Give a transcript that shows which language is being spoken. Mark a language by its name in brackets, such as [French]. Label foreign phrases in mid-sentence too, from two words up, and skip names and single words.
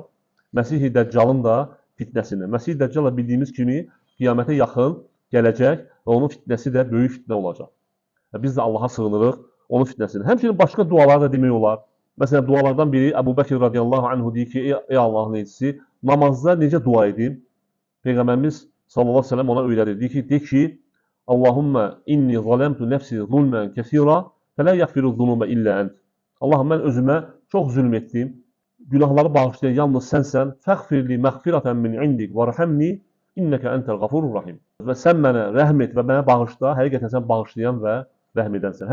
[Azerbaijani] Məsih-i Dəccalın da fitnəsindən. Məsih-i Dəccal bildiyimiz kimi qiyamətə yaxın gələcək və onun fitnəsi də böyük fitnə olacaq. Və biz də Allaha sığınırıq onun fitnəsindən. Həmçinin başqa dualar da demək olar. Məsələn, dualardan biri Əbu Bəkir [Arabic] رضي الله عنه [Azerbaijani] deyir ki, ey Allahın elçisi, namazda necə dua edim? Peyğəmbərimiz [Arabic] صلى الله عليه وسلم [Azerbaijani] ona öyrədir. Deyir ki, [Arabic] اللهم إني ظلمت نفسي ظلما كثيرا، فلا يغفر الذنوب إلا أنت. [Azerbaijani] Allahım, mən özümə çox zülm etdim. Günahları bağışlayan yalnız sənsən. [Arabic] فاغفر لي مغفرة من عندك وارحمني إنك أنت الغفور الرحيم. [Azerbaijani] Və sən mənə rəhm et və mənə bağışla, həqiqətən sən bağışlayan və rəhm edənsən.